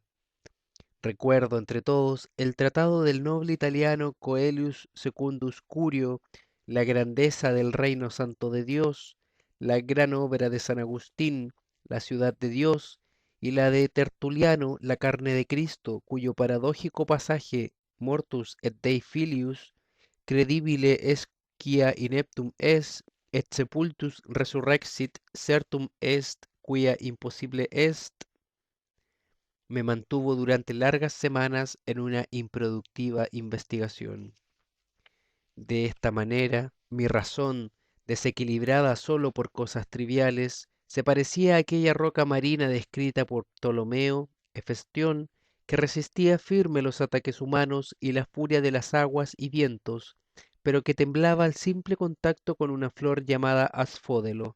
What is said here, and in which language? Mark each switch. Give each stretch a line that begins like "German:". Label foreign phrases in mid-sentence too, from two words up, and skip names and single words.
Spanish: Recuerdo, entre todos, el tratado del noble italiano Coelius Secundus Curio, la grandeza del reino santo de Dios, la gran obra de San Agustín, la ciudad de Dios, y la de Tertuliano, la carne de Cristo, cuyo paradójico pasaje
Latin: Mortus et Dei Filius, credibile est quia ineptum est, et sepultus resurrexit, certum est quia impossible est,
Spanish: me mantuvo durante largas semanas en una improductiva investigación. De esta manera, mi razón, desequilibrada solo por cosas triviales, se parecía a aquella roca marina descrita por Ptolomeo, Hefestión, que resistía firme los ataques humanos y la furia de las aguas y vientos, pero que temblaba al simple contacto con una flor llamada asfódelo.